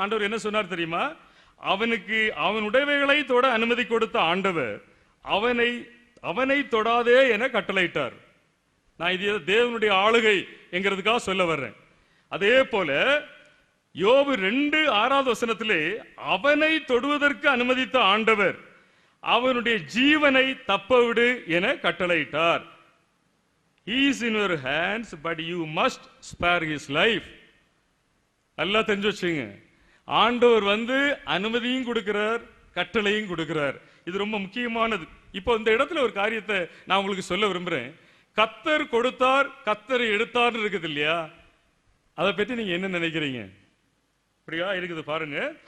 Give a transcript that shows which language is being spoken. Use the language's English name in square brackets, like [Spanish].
[Tamil] ஆண்டவர் என்ன சொன்னார் தெரியுமா? அவனுக்கு அவன் உடையவைகளை தொட அனுமதி கொடுத்த ஆண்டவர் அவனை தொடாதே என கட்டளையிட்டார். நான் இது தேவனுடைய ஆளுகை என்கிறதுக்காக சொல்ல வர்றேன். அதே போல யோபு 2:6 வசனத்திலே அவனை தொடுவதற்கு அனுமதித்த ஆண்டவர் அவனுடைய ஜீவனை தப்பவிடு என கட்டளையிட்டார். [English] He is in your hands, but you must spare his life. [Tamil] நல்லா தெரிஞ்சு வச்சுங்க. ஆண்டவர் அனுமதியும் கொடுக்கிறார், கட்டளையும் கொடுக்கிறார். இது ரொம்ப முக்கியமானது. இப்போ இந்த இடத்துல ஒரு காரியத்தை நான் உங்களுக்கு சொல்ல விரும்புறேன். கர்த்தர் கொடுத்தார், கர்த்தர் எடுத்தார் இருக்குது இல்லையா? அதை பற்றி நீங்க என்ன நினைக்கிறீங்க? அப்படியா இருக்குது பாருங்க.